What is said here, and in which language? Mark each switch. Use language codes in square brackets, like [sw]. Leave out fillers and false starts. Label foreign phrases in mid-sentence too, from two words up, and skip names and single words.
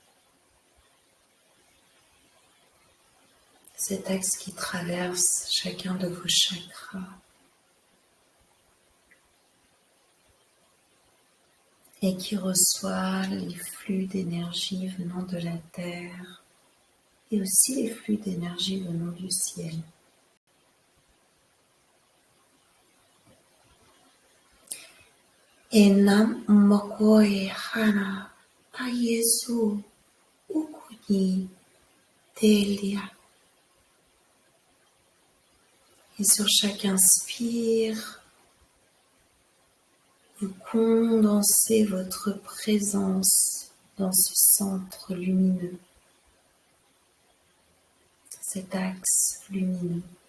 [fr] Cet axe qui traverse chacun de vos chakras et qui reçoit les flux d'énergie venant de la terre et aussi les flux d'énergie venant du ciel. Enam mokoe hana ayesu ukuni telia. Et sur chaque inspire, vous condensez votre présence dans ce centre lumineux, cet axe lumineux.